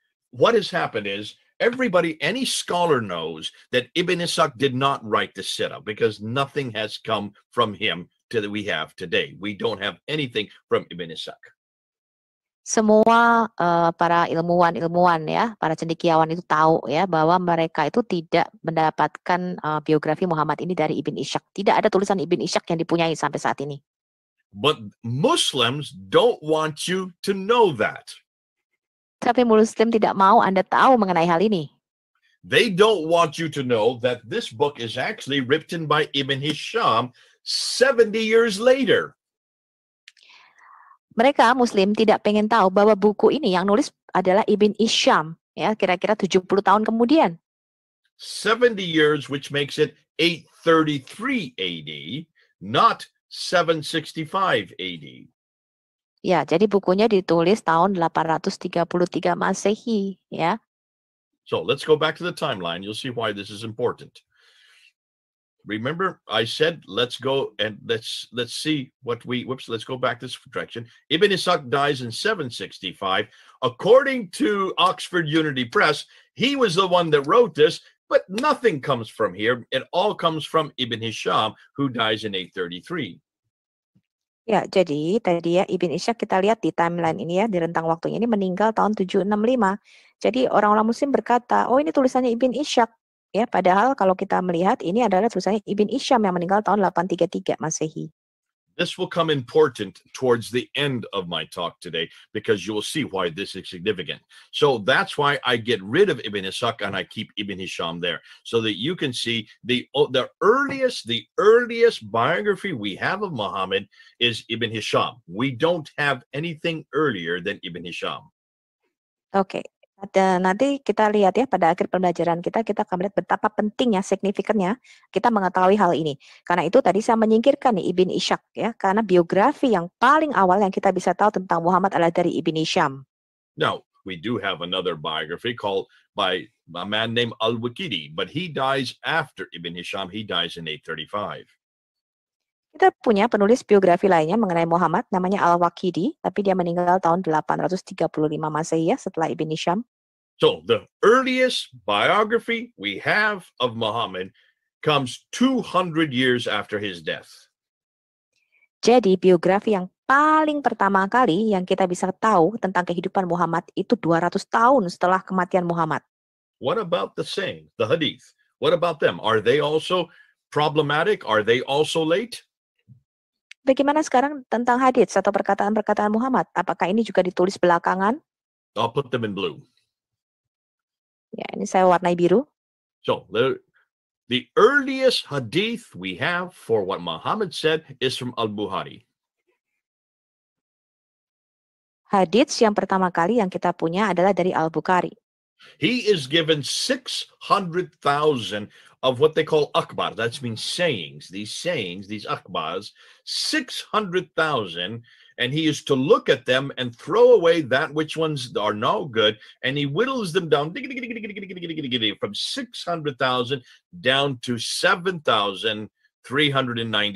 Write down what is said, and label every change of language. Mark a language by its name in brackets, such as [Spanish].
[English] What has happened is any scholar knows that Ibn Ishaq did not write the Sirah because nothing has come from him that we have today. We don't have anything from Ibn Ishaq. [Indonesian] Semua para ilmuwan ya, para cendekiawan itu tahu ya bahwa mereka itu tidak mendapatkan biografi Muhammad ini dari Ibn Ishaq. Tidak ada tulisan Ibn Ishaq yang dipunyai sampai saat ini. [English] But Muslims don't want you to know that. [Indonesian] Tapi Muslim tidak mau Anda tahu mengenai hal ini. [English] They don't want you to know that this book is actually written by Ibn Hisham 70 years later. [Indonesian] Mereka Muslim tidak pengen tahu bahwa buku ini yang nulis adalah Ibn Hisham, ya kira-kira 70 tahun kemudian. [English] 70 years, which makes it 833 AD, not 765 AD. [Indonesian] Ya, jadi bukunya ditulis tahun 833 Masehi, ya. [English] So let's go back to the timeline. You'll see why this is important. Remember, I said, let's go and let's see what let's go back this direction. Ibn Ishaq dies in 765. According to Oxford Unity Press, he was the one that wrote this, but nothing comes from here. It all comes from Ibn Hisham, who dies in 833. [Indonesian] Ya, jadi tadi ya Ibn Ishaq kita lihat di timeline ini ya, di rentang waktunya ini meninggal tahun 765. Jadi orang-orang Muslim berkata, oh ini tulisannya Ibn Ishaq. Ya, padahal kalau kita melihat ini adalah tulisannya Ibn Hisham yang meninggal tahun 833 Masehi. [English] This will come important towards the end of my talk today because you will see why this is significant. So that's why I get rid of Ibn Ishaq and I keep Ibn Hisham there so that you can see the earliest biography we have of Muhammad is Ibn Hisham. We don't have anything earlier than Ibn Hisham. Oke. [Indonesian] Dan nanti kita lihat ya pada akhir pembelajaran kita akan melihat betapa pentingnya, signifikannya kita mengetahui hal ini. Karena itu tadi saya menyingkirkan nih Ibn Ishaq ya, karena biografi yang paling awal yang kita bisa tahu tentang Muhammad adalah dari Ibn Hisham. [English] Now, we do have another biography called by a man named Al-Waqidi, but he dies after Ibn Hisham. He dies in 835. [Indonesian] Kita punya penulis biografi lainnya mengenai Muhammad, namanya Al-Waqidi, tapi dia meninggal tahun 835 Masehi ya, setelah Ibn Hisham. [English] So, the earliest biography we have of Muhammad comes 200 years after his death. [Indonesian] Jadi, biografi yang paling pertama kali yang kita bisa tahu tentang kehidupan Muhammad itu 200 tahun setelah kematian Muhammad. [English] What about the saying, the hadith? What about them? Are they also problematic? Are they also late? [Indonesian] Bagaimana sekarang tentang hadits atau perkataan-perkataan Muhammad? Apakah ini juga ditulis belakangan? [English] I'll put them in blue. [Indonesian] Ya, ini saya warnai biru. [English] So, the earliest hadith we have for what Muhammad said is from Al-Bukhari. [Indonesian] Hadits yang pertama kali yang kita punya adalah dari Al-Bukhari. [English] He is given 600,000 of what they call akbar. That means sayings, these akbars, 600,000, and he is to look at them and throw away that which ones are no good, and he whittles them down from 600,000 down to 7,397.